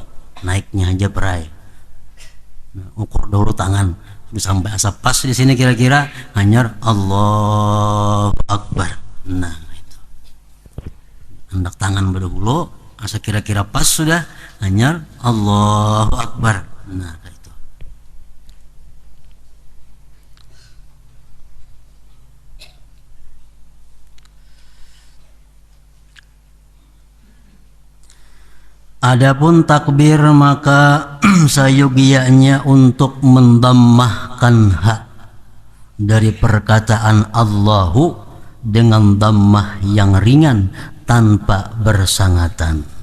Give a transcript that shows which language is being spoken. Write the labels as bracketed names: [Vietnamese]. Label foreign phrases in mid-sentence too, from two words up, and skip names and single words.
[Banjar] Naiknya aja perai. Nah, ukur dulu tangan sampai asap pas di sini kira-kira hanyar [Arabic] الله أكبر. [Banjar] Nah itu hendak tangan berdahulu asa kira-kira pas sudah hanyar [Arabic] الله أكبر. [Indonesian] Nah itu adapun takbir maka sayogianya untuk mendammahkan hak dari perkataan Allahu dengan dammah yang ringan tanpa bersangatan.